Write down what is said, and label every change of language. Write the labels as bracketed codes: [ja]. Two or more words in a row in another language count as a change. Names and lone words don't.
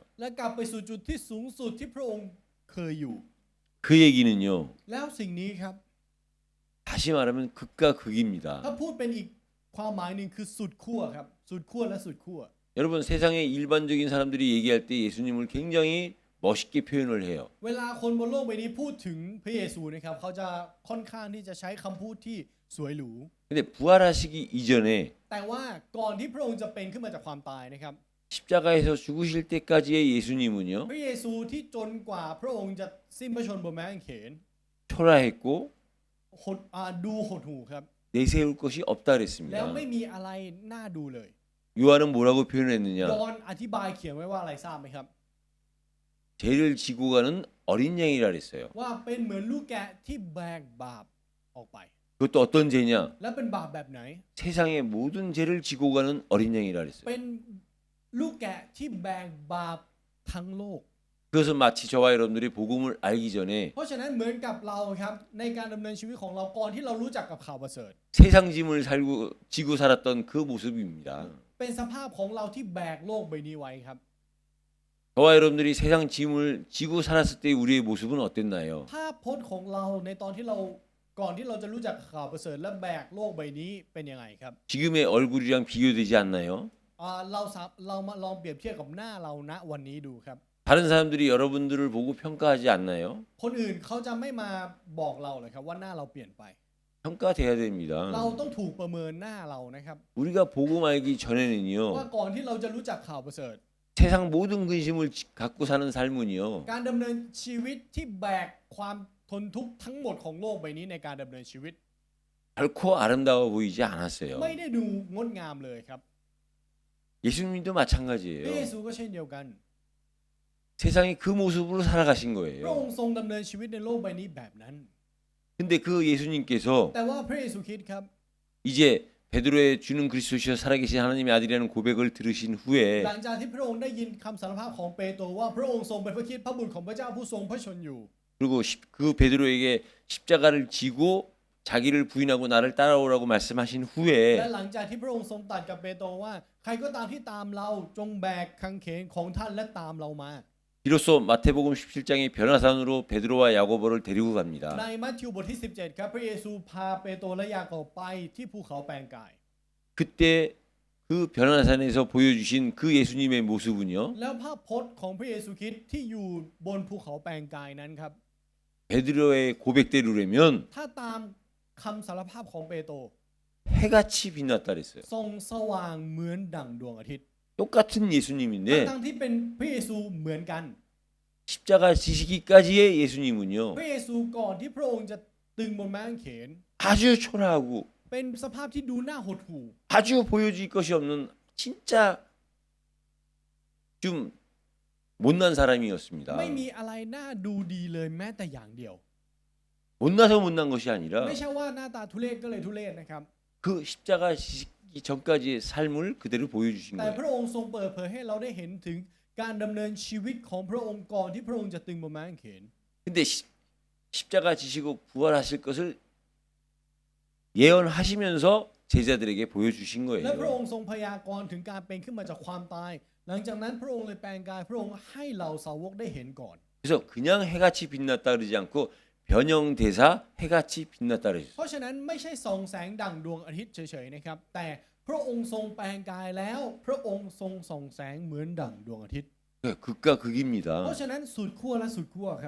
[th] และกลับไปสู่จุดที่สูงสุดที่พระองค์เคยอยู่ [ko] 그 얘기는요. [th] แล้วสิ่งนี้ครับ [ko] 다시 말하면 극과 극입니다. [th] ถ้าพูดเป็นอีกความหมายหนึ่งคือสุดขั้วครับสุดขั้วและสุดขั้ว [ko] 여러분 세상의 일반적인 사람들이 얘기할 때 예수님을 굉장히 멋있게 표현을 해요. [th] เวลาคนบนโลกใบนี้พูดถึงพระเยซูนะครับเขาจะค่อนข้างที่จะใช้คำพูดที่สวยหรู [ko] 근데 부활하시기 이전에 [th] แต่ว่าก่อนที่พระองค์จะเป็นขึ้นมาจากความตายนะครับ [ko] 십자가에서 죽으실 때까지의 예수님은요. [th] พระเยซูที่จนกว่าพระองค์จะสิ้นพระชนม์บนไม้กางเขน [ko] 초라했고 [th] ดูหดหู่ครับ [ko] 내세울 것이 없다 [th] แล้ว [ko] 그랬습니다. [th] ไม่มีอะไรน่าดูเลย [ko] 요한은 뭐라고 표현했느냐? [th] ยอห์นอธิบายเขียนไว้ว่าอะไรทราบไหมครับ [ko] 죄를 지고 가는 어린 양이라 그랬어요. [th] ว่าเป็นเหมือนลูกแกะที่แบกบาปออกไป [ko] 그것도 어떤 죄냐? [th] และเป็นบาปแบบไหน [ko] 세상의 모든 죄를 지고 가는 어린 양이라 그랬어요. [th] เป็นลูกแกะที่แบกบาปทั้งโลก [ko] 그것은 마치 저와 여러분들이 복음을 알기 전에 [th] เพราะฉะนั้นเหมือนกับเราครับในการดำเนินชีวิตของเราก่อนที่เรารู้จักกับข่าวประเสริฐ [ko] 세상 짐을 지고 살았던 그 모습입니다. [th] เป็นสภาพของเราที่แบกโลกใบนี้ไว้ครับ [ko] 저와 여러분들이 세상 짐을 지고 살았을 때 우리의 모습은 어땠나요? [th] ภาพพจน์ของเราในตอนที่เราก่อนที่เราจะรู้จักข่าวประเสริฐและแบกโลกใบนี้เป็นยังไงครับ [ko] 지금의 얼굴이랑 비교되지 않나요? [th] เรามาลองเปรียบเทียบกับหน้าเราณวันนี้ดูครับ [ko] 다른 사람들이 여러분들을 보고 평가하지 않나요? [th] คนอื่นเขาจะไม่มาบอกเราเลยครับว่าหน้าเราเปลี่ยนไป [ko] 평가돼야 됩니다. [th] เราต้องถูกประเมินหน้าเรานะครับ [ko] 우리가 복음 알기 전에는요. [th] ว่าก่อนที่เราจะรู้จักข่าวประเสริฐ [ko] 세상 모든 근심을 갖고 사는 삶은요. [th] การดำเนินชีวิตที่แบกความทนทุกข์ทั้งหมดของโลกใบนี้ในการดำเนินชีวิต [ko] 결코 아름다워 보이지 않았어요. [th] ไม่ได้ดูงดงามเลยครับ [ko] 예수님도 [th] พระเย [ko] 마찬가지예요. [th] ซูก็เช่นเดียวกัน [ko] 세상이 그 모습으로 살아가신 [th] พระอง [ko] 거예요. [th] ค์ทรงดำเนินชีวิตในโลกใบนี้แบบนั้น [ko] 근데 그 예수님께서 [th] แต่ว่าพระเยซูคริสต์ครับ [ko] 이제 베드로의 주는 그리스도시여 살아계신 하나님의 아들이라는 고백을 들으신 후에 [th] หลังจากที่พระองค์ได้ยินคำสารภาพของเปโตรว่าพระองค์ทรงเป็นพระคริสต์พระบุตรของพระเจ้าผู้ทรงพระชนอยู่ [ko] 그리고 그 베드로에게 십자가를 지고 자기를 부인하고 나를 따라오라고 말씀하신 [th] และ [ko] 후에 [th] หลังจากที่พระองค์ทรงตรัสกับเปโตรว่าใครก็ตามที่ตามเราจงแบกกางเขนของท่านและตามเรามา [ko] 비로소 마태복음 17장의 변화산으로 베드로와 야고보를 데리고 [th] ใน [ko] 갑니다. [th] มัทธิวบทที่ 17 ครับพระเยซูพาเปโตรและยากอบไปที่ภูเขาแปลงกาย [ko] 그때 그 변화산에서 보여주신 그 예수님의 모습은요. [th] แล้วภาพพจน์ของพระเยซูคริสต์ที่อยู่บนภูเขาแปลงกายนั้นครับ [ko] 베드로의 고백대로라면 [th] ถ้าตามคำสารภาพของเปโตร [ko] 해같이 빛났다 그랬어요. [th] ทรงสว่างเหมือนดั่งดวงอาทิตย์ [ko] 똑같은 예수님인데 [th] ทั้งที่เป็นพระเยซูเหมือนกัน [ko] 십자가 지시기까지의 예수님은요. [th] พระเยซูก่อนที่พระองค์จะตึงบนไม้กางเขน [ko] 아주 초라하고 [th] เป็นสภาพที่ดูน่าหดหู่ [ko] 아주 보여줄 것이 없는 진짜 좀 못난 사람이었습니다. [th] ไม่มีอะไรน่าดูดีเลยแม้แต่อย่างเดียว [ko] 못나서 못난 것이 아니라 [th] ไม่ใช่ว่าหน้าตาทุเรศก็เลยทุเรศนะครับ [ko] 그 십자가 지시기 전까지의 삶을 그대로 보여주신 [th] แต่ [ko] 거예요. [th] พระองค์ทรงเปิดเผยให้เราได้เห็นถึงการดำเนินชีวิตของพระองค์ก่อนที่พระองค์จะตึงบนไม้กางเขน [ko] 근데 십자가 지시고 부활하실 것을 예언하시면서 제자들에게 보여주신 [th] และพระอง [ko] 거예요. [th] ค์ทรงพยากรณ์ถึงการเป็นขึ้นมาจากความตาย หลังจากนั้นพระองค์เลยแปลงกายพระองค์ให้เหล่าสาวกได้เห็นก่อน [ko] 그래서 그냥 해같이 빛났다 그러지 않고 변형대사 해같이 빛났다 그러셨어요. [th] เพราะฉะนั้นไม่ใช่ส่องแสงดั่งดวงอาทิตย์เฉยๆนะครับ แต่พระองค์ทรงแปลงกายแล้ว พระองค์ทรงส่องแสงเหมือนดั่งดวงอาทิตย์ [ko] 극과 [th] เพ [ko] 극입니다. [th] ราะฉะนั้นสุดขั้วและสุดขั้วครับ